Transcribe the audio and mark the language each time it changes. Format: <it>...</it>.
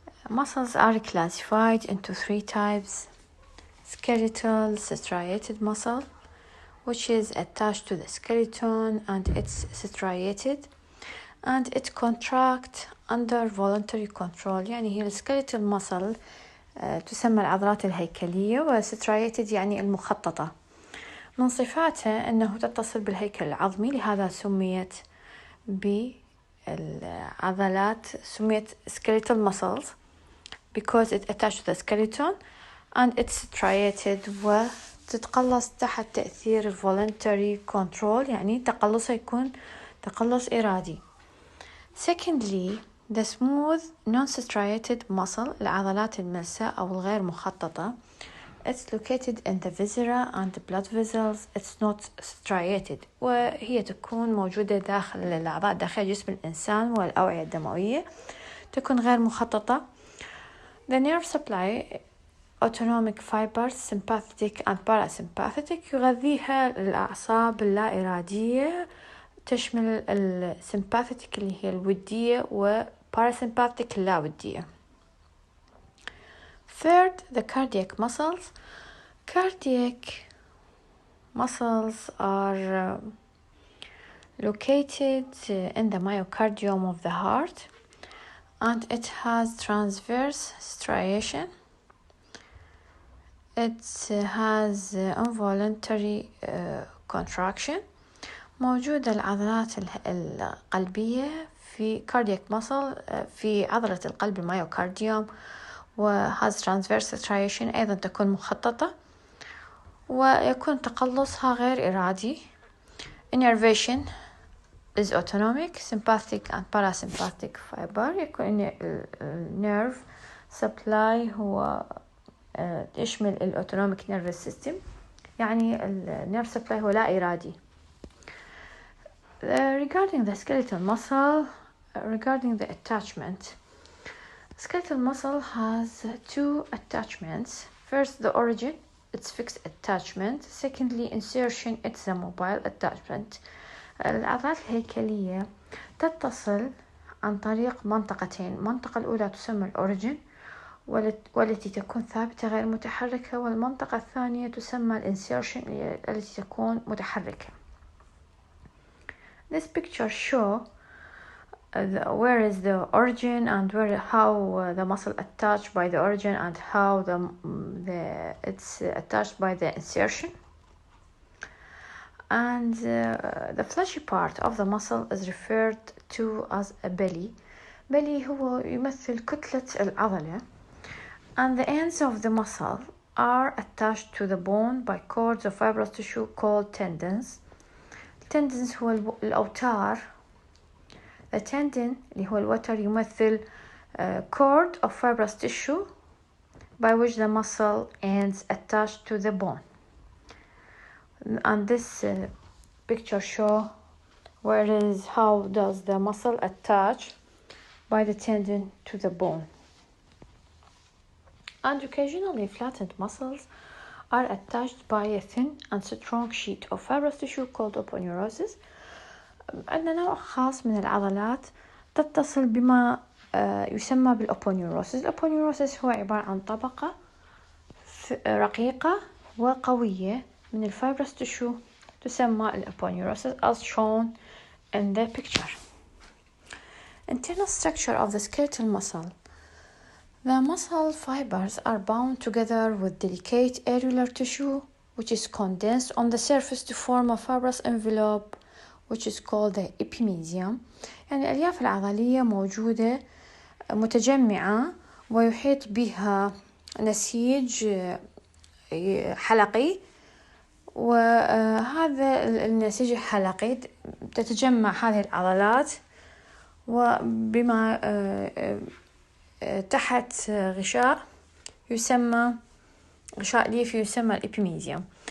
<en>Muscles are classified into three types: skeletal striated muscle, which is attached to the skeleton and it's striated and it contracts under voluntary control.</en> <ar>يعني هي الskeletal muscle تسمى العضلات الهيكلية، وسترايتد يعني المخططة. من صفاته أنه تتصل بالهيكل العظمي، لهذا سميت بالعضلات، سميت</ar> <en>skeletal muscles because it attached to the skeleton and it's striated،</en> <ar>وتتقلص تحت تأثير voluntary control، يعني تقلصها يكون تقلص إرادي.</ar> <en>Secondly, the smooth non-striated muscle،</en> <ar>العضلات الملساء أو الغير مخططة.</ar> <en>It's located in the viscera and the blood vessels. It's not striated،</en> <ar>وهي تكون موجودة داخل الأعضاء داخل جسم الإنسان والأوعية الدموية، تكون غير مخططة.</ar> <en>The nerve supply autonomic fibers sympathetic and parasympathetic،</en> <ar>يغذيها الأعصاب اللا إرادية، تشمل السمباثيك اللي هي الودية وباراسمباثيك اللا ودية.</ar> <en>Third, the cardiac muscles. Cardiac muscles are located in the myocardium of the heart, and it has transverse striation. It has involuntary contraction.</en> <ar>موجودة العضلات القلبية في cardiac muscle في عضلة القلب الميوكارديوم، و</ar> <en>has transverse striation،</en> <ar>أيضا تكون مخططة ويكون تقلصها غير إرادي.</ar> <en>Innervation is autonomic. Sympathetic and parasympathetic fiber، يكون nerve supply</en> <ar>هو يشمل</ar> <en>autonomic nervous system، يعني nerve supply</en> <ar>هو لا إرادي.</ar> <en>Regarding the skeletal muscle, regarding the attachment, skeletal muscle has two attachments. First, the origin, it's fixed attachment. Secondly, insertion, it's a mobile attachment.</en> <ar>العضلات الهيكلية تتصل عن طريق منطقتين. المنطقة الأولى تسمى الأوريجين والتي تكون ثابتة غير متحركة، والمنطقة الثانية تسمى الانسيرشن التي تكون متحركة.</ar> <en>This picture show where is the origin and how the muscle attached by the origin and how it's attached by the insertion. And the fleshy part of the muscle is referred to as a belly.</en> <ar>belly هو يمثل كتلة العضلة.</ar> <en>And the ends of the muscle are attached to the bone by cords of fibrous tissue called tendons.</en> <ar>tendons هو الأوتار.</ar> <en>The tendon</en> <ar>اللي هو الوتر يمثل</ar> <en>cord of fibrous tissue by which the muscle ends attached to the bone. And this picture show where is how does the muscle attach by the tendon to the bone. And occasionally flattened muscles are attached by a thin and strong sheet of fibrous tissue called aponeurosis.</en> <ar>عندنا نوع خاص من العضلات تتصل بما يسمى بالأبونيوروسيس. الأبونيوروسيس هو عبارة عن طبقة رقيقة وقوية من الفايبرس تشو تسمى الأبونيوروسيس</ar> <en>as shown in the picture. Internal structure of the skeletal muscle. The muscle fibers are bound together with delicate areolar tissue which is condensed on the surface to form a fibrous envelope which is called the epimysium.</en> <ar>يعني الألياف العضلية موجودة متجمعة ويحيط بها نسيج حلقي، وهذا النسيج الحلقي تتجمع هذه العضلات وبما تحت غشاء يسمى غشاء ليفي يسمى الإبيميزيوم.</ar>